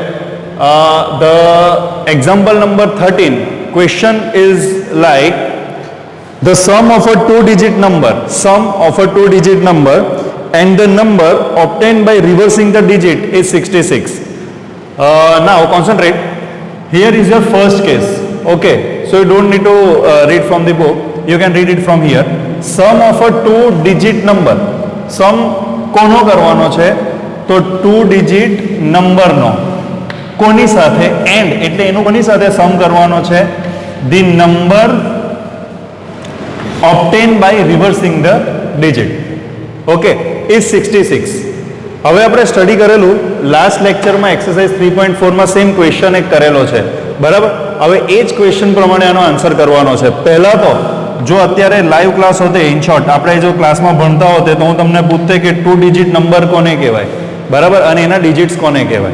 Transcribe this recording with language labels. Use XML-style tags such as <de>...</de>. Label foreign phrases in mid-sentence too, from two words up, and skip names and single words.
<en>The example number 13 question is like the sum of a two-digit number and the number obtained by reversing the digit is 66. Now concentrate. Here is your first case. Okay, so you don't need to read from the book. You can read it from here. Sum of a two-digit number.</en> <gu>Sum કોનો કરવાનો છે? તો</gu> <en>two-digit number</en> <gu>નો કોની સાથે and એટલે એનું કોની સાથે sum કરવાનો છે?</gu> <en>The number obtained by reversing the digit. Okay, is 66.</en> <gu>હવે આપણે સ્ટડી કરેલું લાસ્ટ લેક્ચરમાં એક્સરસાઇઝ 3.4 માં</gu> <en>same question</en> <gu>એક કરેલો છે, બરાબર. હવે એ જ ક્વેશ્ચન પ્રમાણે આનો આન્સર કરવાનો છે. પહેલા તો જો અત્યારે</gu> <en>live class</en> <gu>હોતે,</gu> <en>in short</en> <gu>આપણે જો ક્લાસમાં ભણતા હોતે તો હું તમને પૂછતે કે</gu> <en>two digit number</en> <gu>કોને કહેવાય, બરાબર, અને એના ડિજિટ્સ કોને કહેવાય.</gu>